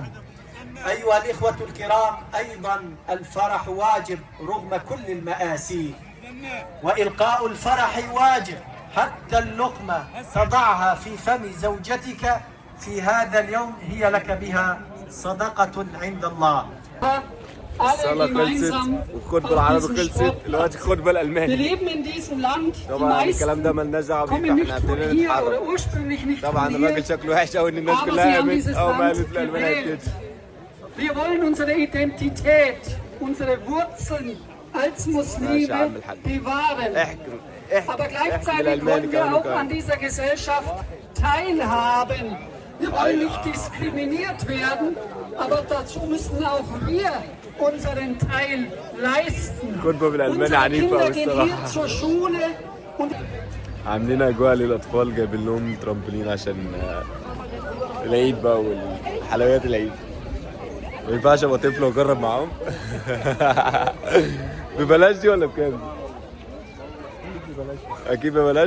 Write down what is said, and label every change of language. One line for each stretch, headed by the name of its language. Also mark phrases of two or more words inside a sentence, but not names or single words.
Arabic: أيها الإخوة الكرام، أيضا الفرح واجب رغم كل المآسي، وإلقاء الفرح واجب. حتى اللقمة تضعها في فم زوجتك في هذا اليوم هي لك بها صدقة عند الله.
German: Alle
Arabic: الصلاة خلصت
German: gemeinsam
Arabic: والخطبة
German: auf
Arabic: العربي
German: diesem
Arabic: خلصت،
German: Sport.
Arabic: دلوقتي الخطبة
German: Wir
Arabic: الألماني.
German: leben in diesem Land. Die
Arabic: طبعا الكلام ده
German: meisten
Arabic: مالناش دعوة بيه،
German: kommen nicht
Arabic: فاحنا
German: von
Arabic: ابتدينا
German: hier oder
Arabic: نتحرك.
German: ursprünglich nicht
Arabic: طبعا
German: von
Arabic: الراجل
German: hier.
Arabic: شكله وحش قوي ان الناس
German: Aber
Arabic: كلها
German: sie haben
Arabic: قامت
German: dieses
Arabic: اول ما
German: Land
Arabic: قالت الألماني
German: gewählt.
Arabic: كده.
German: Wir wollen unsere Identität, unsere Wurzeln als Muslime bewahren. Aber gleichzeitig wollen wir auch an dieser Gesellschaft teilhaben. Wir wollen nicht diskriminiert werden, aber dazu müssen auch wir unseren Teil leisten.
Arabic: خطبة بالألماني
German: Unsere
Arabic: عنيفة
German: Kinder
Arabic: أوي
German: gehen
Arabic: الصراحة.
German: hier zur Schule und
Arabic: عاملين اجواء للاطفال، جايبين لهم ترامبولين عشان العيد بقى والحلويات العيد. ما ينفعش ابقى طفل واجرب معاهم. ببلاش دي ولا بكام؟ اكيد ببلاش.